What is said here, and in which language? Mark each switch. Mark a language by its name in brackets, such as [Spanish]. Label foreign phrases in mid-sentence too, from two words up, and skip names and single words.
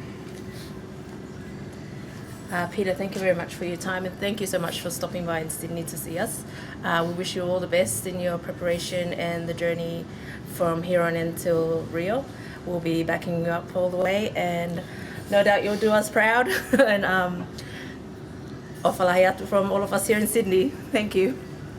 [English] Peter, thank you very much for your time, and thank you so much for stopping by in Sydney to see us. We wish you all the best in your preparation and the journey from here on until Rio. We'll be backing you up all the way, and no doubt you'll do us proud. And [Tongan] ofa lahai atu [English] from all of us here in Sydney. Thank you.